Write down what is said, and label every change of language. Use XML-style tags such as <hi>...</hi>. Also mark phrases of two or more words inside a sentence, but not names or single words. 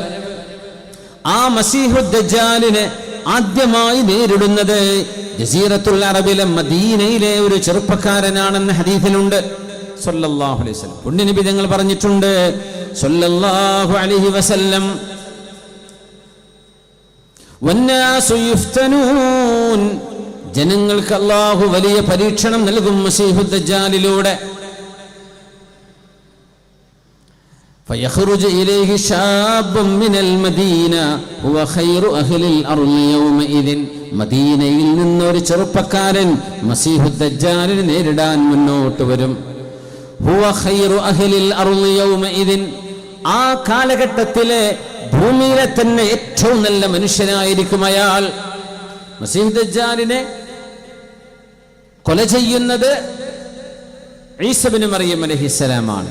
<ml>ആ മസീഹുദ് ദജ്ജാലിനെ ആദ്യമായി നേരിടുന്നത് ജസീറത്തുൽ അറബിലെ മദീനയിലെ ഒരു ചെറുപ്പക്കാരനാണെന്ന് ഹദീസിലുണ്ട്</ml> <ar>صلى الله عليه وسلم.</ar> <ml>പുണ്യനബി തങ്ങൾ പറഞ്ഞിട്ടുണ്ട്</ml> <ar>صلى الله عليه وسلم, والناس يفتنون,</ar> <ml>ജനങ്ങൾക്ക് അല്ലാഹു വലിയ പരീക്ഷണം നൽകും മസീഹുദ് ദജ്ജാലിലൂടെ.</ml> <ar>فيخرج إليه شاب من المدينة هو خير أهل الأرض يومئذ,</ar> <ml>മദീനയിൽ നിന്നൊരു ചെറുപ്പക്കാരൻ മസീഹുദ് ദജ്ജാലിനെ നേരിടാൻ മുന്നോട്ട് വരും.</ml> <ar>هو خير أهل الأرض يومئذ,</ar> <ml>ആ കാലഘട്ടത്തിലെ ഭൂമിയിലെ തന്നെ ഏറ്റവും നല്ല മനുഷ്യനായിരിക്കും അയാൾ. മസീഹുദ് ദജ്ജാലിനെ കൊല ചെയ്യുന്നത് ഈസ ഇബ്നു മറിയം അലൈഹിസ്സലാമാണ്.</ml>